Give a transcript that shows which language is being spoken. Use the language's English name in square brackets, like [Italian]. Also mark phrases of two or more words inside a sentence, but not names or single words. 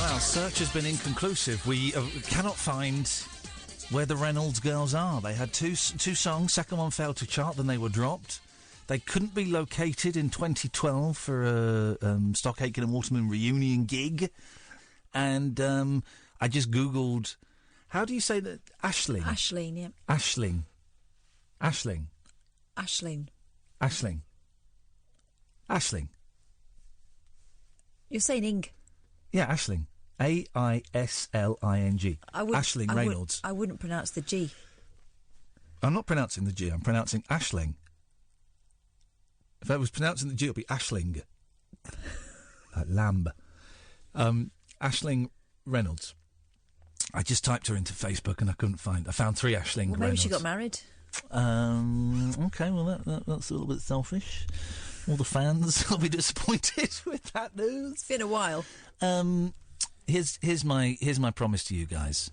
[English] search has been inconclusive. We cannot find where the Reynolds girls are. They had two songs. Second one failed to chart, then they were dropped. They couldn't be located in 2012 for a Stock Aitken and Waterman reunion gig. And I just Googled... How do you say that? Aisling? Aisling, yeah. Aisling. Aisling. Aisling. Aisling. Aisling. You're saying ing. Yeah, Aisling. Aisling. Aisling Reynolds. I wouldn't pronounce the G. I'm not pronouncing the G, I'm pronouncing Aisling. If I was pronouncing the G, it would be Aisling. Like lamb. Aisling Reynolds. I just typed her into Facebook and I couldn't find... I found 3 Aisling Reynolds. Maybe she got married. Okay, well, that's a little bit selfish. All the fans will be disappointed with that news. It's been a while. Here's my promise to you guys.